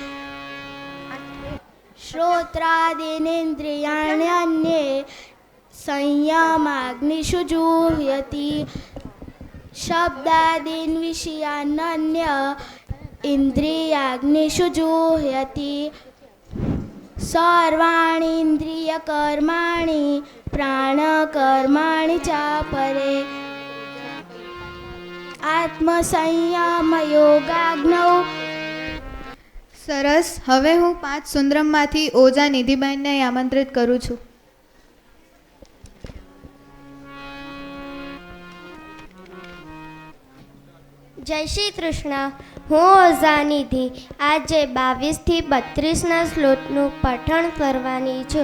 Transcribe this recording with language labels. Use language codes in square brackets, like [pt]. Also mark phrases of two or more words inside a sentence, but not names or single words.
[sa] श्रोत्रादीनिन्द्रियाण्यन्ये संयमाग्निषु जुह्यति शब्दादीन् विषयान्य इन्द्रियाग्निषु जुह्यति सर्वाणि इन्द्रियकर्माणि प्राणकर्माणि चापरे आत्मसंयमयोगाग्नौ. [gu] સરસ. હવે હું 5 સુંદરમમાંથી ઓજા નિધિબેનને અહીં આમંત્રિત કરું છું. જય શ્રી કૃષ્ણ. હું ઓઝાનિધિ આજે 22 થી 32ના શ્લોકનું પઠન કરવાની છું.